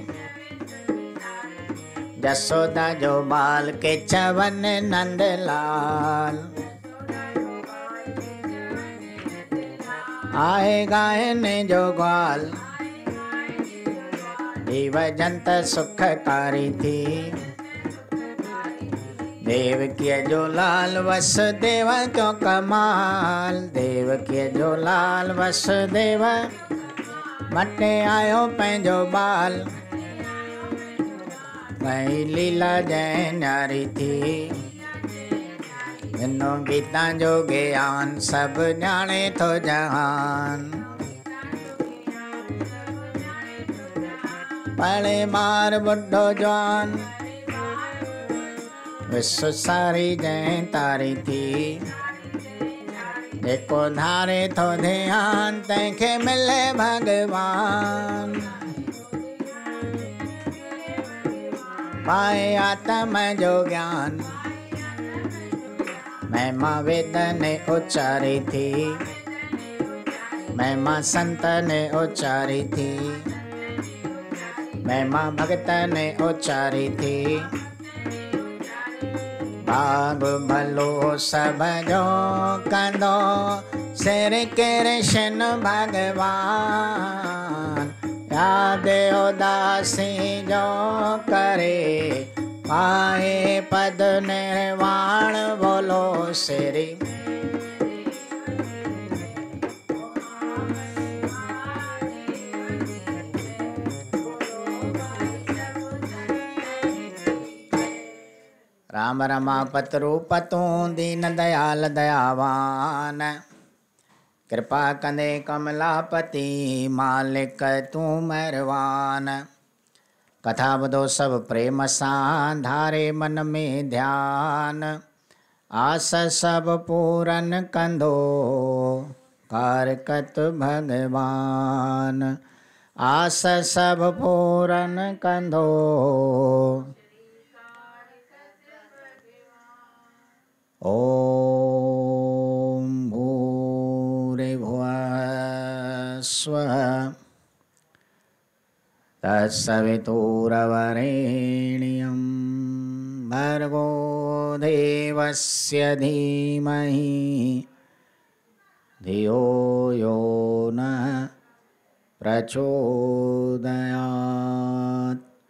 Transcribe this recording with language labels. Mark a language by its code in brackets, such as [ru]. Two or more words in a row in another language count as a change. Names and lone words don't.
[sd] जसोदा जो बाल के चवन नंदलाल, आए गायन जो ग्वाल, देव जंत सुखकारी थी, देव किए जो लाल वसुदेव क्यों कमाल, देव किए जो लाल वसुदेव मटे आयो पंहिंजो बाल, कई लीला जय न्यारी थी, इनो गीता जो ज्ञान सब जाने तो जहान, पड़े मार बुढ़ो जवान, विश्व सारी जय तारी थी, जेको धारे तो ध्यान तंहिंखे मिले भगवान, पाए आत्म जो ज्ञान, महिमा वेद ने उच्चारी थी, महिमा संत ने उच्चारी थी, महिमा भगत ने उच्चारी थी, भाग भलो सब जो कंदो श्री कृष्ण भगवान, याद उदासी जो करे पाए पद निर्वाण, बोलो श्री राम रमापत रूपतू दीन दयाल दयावान, कृपा कंदे कमलापति मालिक तू मेहरबान, कथा ॿुधो सब प्रेम सां धारे मन में ध्यान, आस सब पूरन कंदो कारकत भगवान, आस सब पूरन कंदो। [sa] ओम भूरिभुवः स्वः तत्सवितुर्वरेण्यं भर्गो देवस्य धीमहि धियो यो नः प्रचोदयात्।